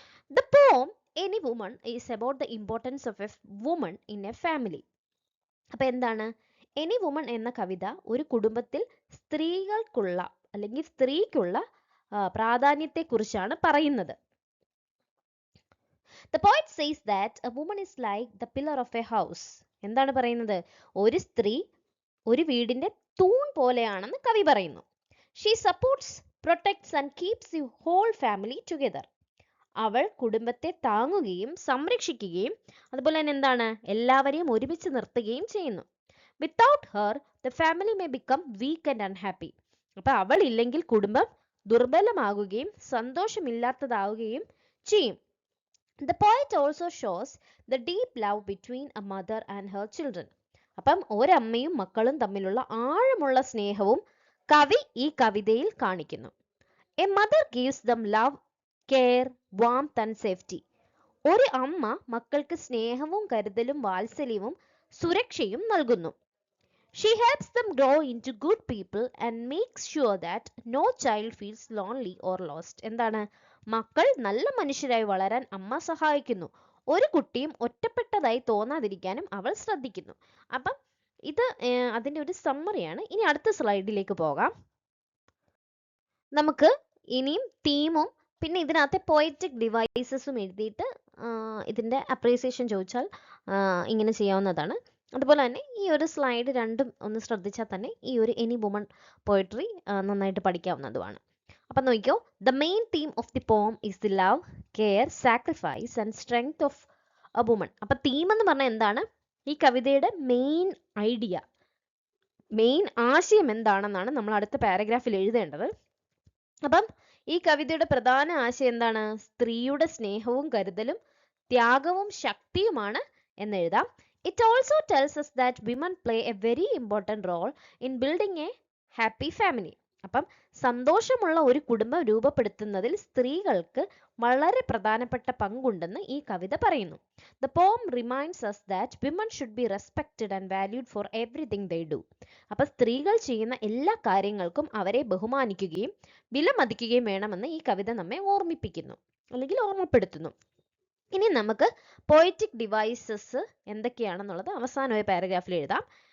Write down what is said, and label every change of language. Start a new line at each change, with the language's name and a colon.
English: The poem any woman is about the importance of a woman in a family.
Malayalam: അപ്പം എന്താണ് any woman എന്ന കവിത? ഒരു കുടുംബത്തിൽ സ്ത്രീകൾക്കുള്ള അല്ലെങ്കിൽ സ്ത്രീക്കുള്ള പ്രാധാന്യത്തെക്കുറിച്ചാണ് പറയുന്നത്.
English: The poet says that a woman is like the pillar of a house.
Malayalam: എന്താണ് പറയുന്നത്? ഒരു സ്ത്രീ ഒരു വീടിന്റെ തൂൺ പോലെയാണെന്ന് കവി പറയുന്നു.
English: She supports, protects and keeps the whole family together.
Malayalam: അവൾ കുടുംബത്തെ താങ്ങുകയും സംരക്ഷിക്കുകയും അതുപോലെ തന്നെ എന്താണ് എല്ലാവരെയും ഒരുമിച്ച് നിർത്തുകയും ചെയ്യുന്നു.
English: Without her, the family may become weak and unhappy.
Malayalam: അപ്പോൾ അവൾ ഇല്ലെങ്കിൽ കുടുംബം ദുർബലമാകുകയും സന്തോഷമില്ലാത്തതാവുകയും ചെയ്യും.
English: The poet also shows the deep love between a mother and her children.
Malayalam: അപ്പം ഒരമ്മയും മക്കളും തമ്മിലുള്ള ആഴമുള്ള സ്നേഹവും കവി ഈ കവിതയിൽ കാണിക്കുന്നു.
English: A mother gives them love, care, warmth and safety.
Malayalam: ഒരു അമ്മ മക്കൾക്ക് സ്നേഹവും കരുതലും വാത്സല്യവും സുരക്ഷയും നൽകുന്നു.
English: She helps them grow into good people and makes sure that no child feels lonely or lost.
Malayalam: എന്താണ്? മക്കൾ നല്ല മനുഷ്യരായി വളരാൻ അമ്മ സഹായിക്കുന്നു. ഒരു കുട്ടിയും ഒറ്റപ്പെട്ടതായി തോന്നാതിരിക്കാനും അവൾ ശ്രദ്ധിക്കുന്നു. അപ്പം ഇത് അതിൻ്റെ ഒരു സമ്മറിയാണ്. ഇനി അടുത്ത സ്ലൈഡിലേക്ക് പോകാം. നമുക്ക് ഇനിയും തീമും പിന്നെ ഇതിനകത്തെ പോയറ്റിക് ഡിവൈസസും എഴുതിയിട്ട് ഇതിൻ്റെ അപ്രീസിയേഷൻ ചോദിച്ചാൽ ഇങ്ങനെ ചെയ്യാവുന്നതാണ്. അതുപോലെ തന്നെ ഈ ഒരു സ്ലൈഡ് രണ്ടും ഒന്ന് ശ്രദ്ധിച്ചാൽ തന്നെ ഈ ഒരു എനി വുമൺ പോയട്രി നന്നായിട്ട് പഠിക്കാവുന്നതുമാണ്. അപ്പം നോക്കിക്കോ,
English: The main theme of the poem is the love, care, sacrifice and strength of a woman.
Malayalam: അപ്പം തീം എന്ന് പറഞ്ഞാൽ എന്താണ്? ഈ കവിതയുടെ മെയിൻ ഐഡിയ, മെയിൻ ആശയം എന്താണെന്നാണ് നമ്മൾ അടുത്ത പാരഗ്രാഫിൽ എഴുതേണ്ടത്. അപ്പം ഈ കവിതയുടെ പ്രധാന ആശയം എന്താണ്? സ്ത്രീയുടെ സ്നേഹവും കരുതലും ത്യാഗവും ശക്തിയുമാണ് എന്നെഴുതാം.
English: It also tells us that women play a very important role in building a happy family.
Malayalam: അപ്പം സന്തോഷമുള്ള ഒരു കുടുംബം രൂപപ്പെടുത്തുന്നതിൽ സ്ത്രീകൾക്ക് വളരെ പ്രധാനപ്പെട്ട പങ്കുണ്ടെന്ന് ഈ കവിത പറയുന്നു.
English: The poem reminds us that women should be respected and valued for everything they do.
Malayalam: അപ്പം സ്ത്രീകൾ ചെയ്യുന്ന എല്ലാ കാര്യങ്ങൾക്കും അവരെ ബഹുമാനിക്കുകയും വിലമതിക്കുകയും വേണമെന്ന് ഈ കവിത നമ്മെ ഓർമ്മിപ്പിക്കുന്നു അല്ലെങ്കിൽ ഓർമ്മപ്പെടുത്തുന്നു. ഇനി നമുക്ക് പോയറ്റിക് ഡിവൈസസ് എന്തൊക്കെയാണെന്നുള്ളത് അവസാന ഒരു പാരഗ്രാഫിൽ എഴുതാം.